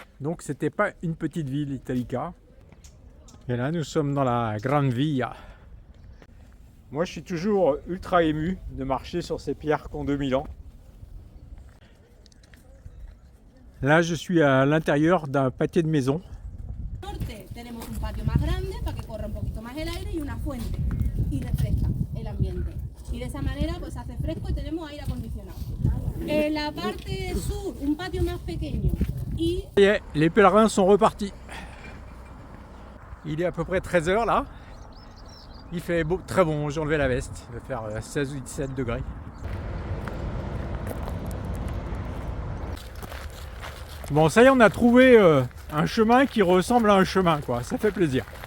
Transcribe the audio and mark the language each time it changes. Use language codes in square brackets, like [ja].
[fr] Donc c'était pas une petite ville, Italica. Et là, nous sommes dans la Grande Via. Moi, je suis toujours ultra ému de marcher sur ces pierres qui ont 2000 ans. Là, je suis à l'intérieur d'un pâté de maison. [es] Tenemos un patio más grande para que corra un poquito más el aire y una fuente y refresca el ambiente. Y de esa manera pues hace fresco y tenemos aire acondicionado. En la parte sur, un patio más pequeño y... [fr] Ça y est, les pèlerins sont repartis. Il est à peu près 13h là. Il fait beau, très bon, j'ai enlevé la veste. Il va faire 16 ou 17 degrés. Bon, ça y est, on a trouvé un chemin qui ressemble à un chemin, quoi. Ça fait plaisir.